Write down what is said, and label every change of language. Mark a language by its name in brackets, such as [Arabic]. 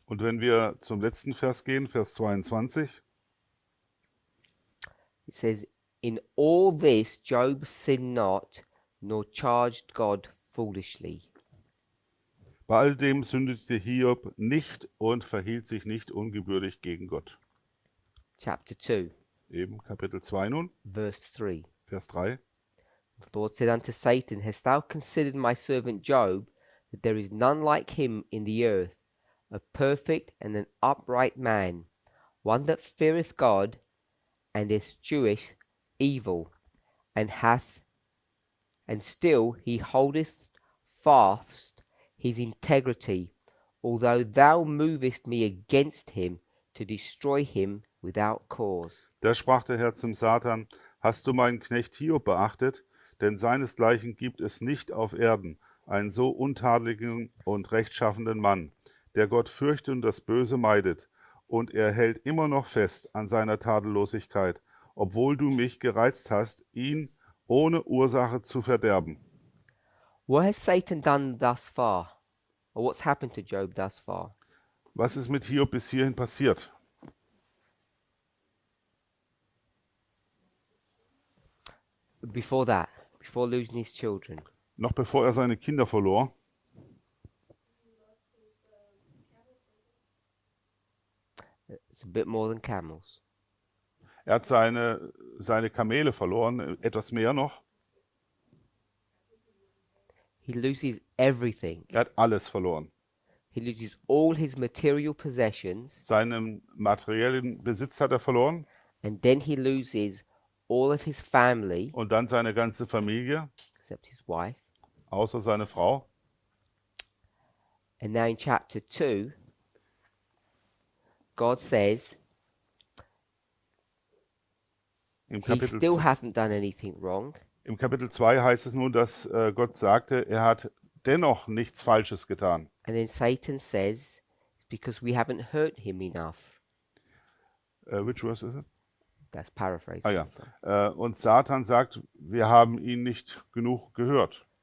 [German] Und wenn wir zum letzten Vers gehen, Vers 22, [English] it says, In all this Job sinned not, nor charged God foolishly. [German] bei all dem sündigte Hiob nicht und verhielt sich nicht ungebührlich gegen Gott. [English] Chapter 2, [German] Eben Kapitel 2 nun, [English] verse 3. [German] Vers 3. [English] The Lord said unto Satan, Hast thou considered my servant Job, that there is none like him in the earth, a perfect and an upright man, one that feareth God, and escheweth evil, and still he holdeth fast his integrity, although thou movest me against him to destroy him without cause. [German] Da sprach der Herr zum Satan: Hast du meinen Knecht Hiob beachtet? Denn seinesgleichen gibt es nicht auf Erden, einen so untadeligen und rechtschaffenen Mann, der Gott fürchtet und das Böse meidet. Und er hält immer noch fest an seiner Tadellosigkeit, obwohl du mich gereizt hast, ihn ohne Ursache zu verderben. [English] What has Satan done thus far? Or what's happened to Job thus far? [German] Was ist mit Hiob bis hierhin passiert? [English] before that, before losing his children. [German] Noch bevor er seine Kinder verlor, [English] It's a bit more than camels. [German] er hat seine Kamele verloren, etwas mehr noch. [English] He loses everything. [German] Er hat alles verloren. [English] He loses all his material possessions, [German] Seinen materiellen Besitz hat er verloren [English] and then he loses all of his family, [German] und dann seine ganze Familie, [English] except his wife. [German] außer seine Frau. [English] And now in chapter 2, God says [German] Im [English] he [German] Kapitel, [English] still hasn't done anything wrong, [German] Im Kapitel 2 heißt es nun, dass Gott sagte, er hat dennoch nichts Falsches getan. [English] and then Satan says it's because we haven't hurt him enough. Which verse is it? That's paraphrasing. [German] Ah ja. Und Satan sagt, wir haben ihn nicht genug gehört.